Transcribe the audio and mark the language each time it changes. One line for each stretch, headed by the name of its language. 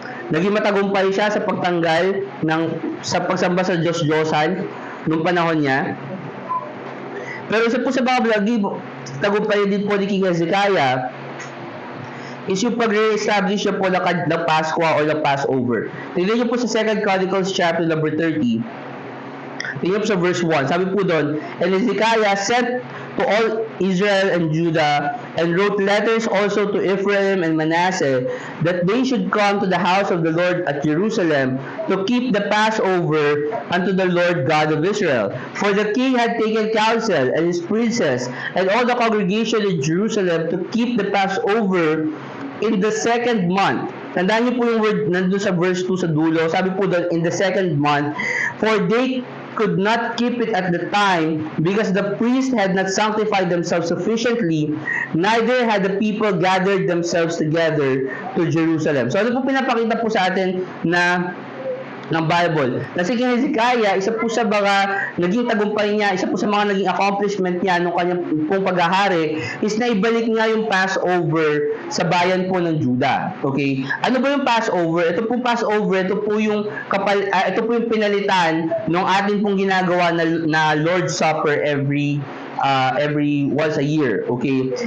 Filipino: Naging matagumpay siya sa pagtanggal sa pagsamba sa Diyos-Diyosan nung panahon niya. Pero isa po sa mga tagumpay din po ni King Hezekiah is yung pag-re-establish niya po ng Pasko or ng Passover. Tignan niyo po sa 2 Chronicles chapter number 30. Tingnan po sa verse 1. Sabi po doon,
English: and Hezekiah sent to all Israel and Judah and wrote letters also to Ephraim and Manasseh that they should come to the house of the Lord at Jerusalem to keep the Passover unto the Lord God of Israel. For the king had taken counsel and his princes and all the congregation in Jerusalem to keep the Passover in the second month.
Filipino: Tandaan niyo po yung word nandun sa verse 2 sa dulo. Sabi po doon,
English: in the second month, for they could not keep it at the time because the priests had not sanctified themselves sufficiently, neither had the people gathered themselves together to Jerusalem.
Filipino: So ano po pinapakita po sa atin na ng Bible. Na si King Hezekiah, isa po sa mga naging tagumpay niya, isa po sa mga naging accomplishment niya nung kanyang pong paghahari is na ibalik nga yung Passover sa bayan po ng Judah. Okay? Ano ba yung Passover? Ito po Passover, ito po yung pinalitan ng atin pong ginagawa na Lord's Supper every once a year, okay?